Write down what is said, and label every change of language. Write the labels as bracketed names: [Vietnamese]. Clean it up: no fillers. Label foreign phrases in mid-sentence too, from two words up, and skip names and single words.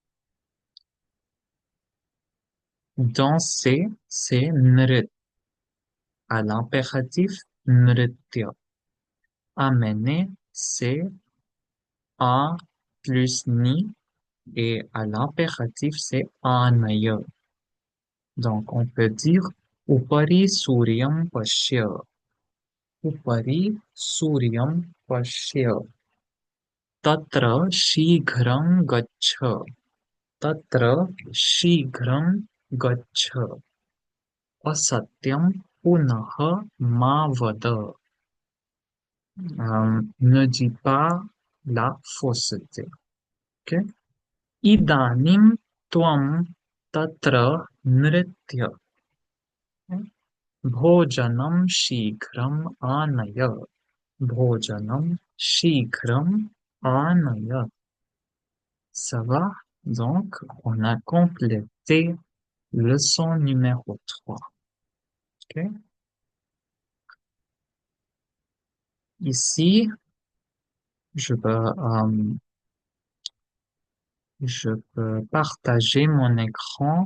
[French] Danser, c'est nrit. À l'impératif, nritya. Amener, c'est a plus ni. Et à l'impératif, c'est anaya. Donc, on peut dire [Sanskrit] upari suryam pashya. Upari suryam pashya. Tatra शीघ्रं गच्छ. तत्र शीघ्रं गच्छ. असत्यं पुनः मा वद. [French] Ne dis pas la fausseté. Ok? [Sanskrit] इदानीं त्वं तत्र नृत्य. भोजनं शीघ्रम् आनय. भोजनं शीघ्रम् आनय. [French] Ça va? Donc, on a complété leçon numéro 3. Ok? Ici, je peux, euh, je peux partager mon écran.